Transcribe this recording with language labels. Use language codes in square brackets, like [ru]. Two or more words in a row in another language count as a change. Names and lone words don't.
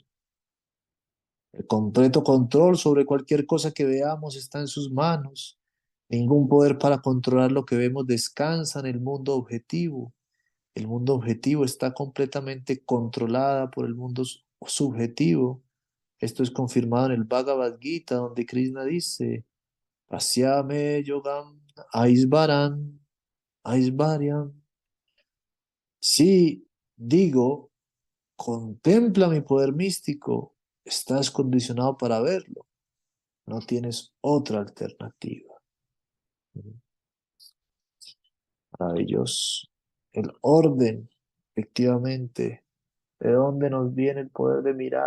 [es] El completo control sobre cualquier cosa que veamos está en sus manos. Ningún poder para controlar lo que vemos descansa en el mundo objetivo. El mundo objetivo está completamente controlada por el mundo subjetivo. Esto es confirmado en el Bhagavad Gita, donde Krishna dice, [sa] Pasyame yogam aisvaran, aisvaryam. [es] Si digo, contempla mi poder místico, estás condicionado para verlo. No tienes otra alternativa. Maravilloso. El orden, efectivamente, ¿de dónde nos viene el poder de mirar?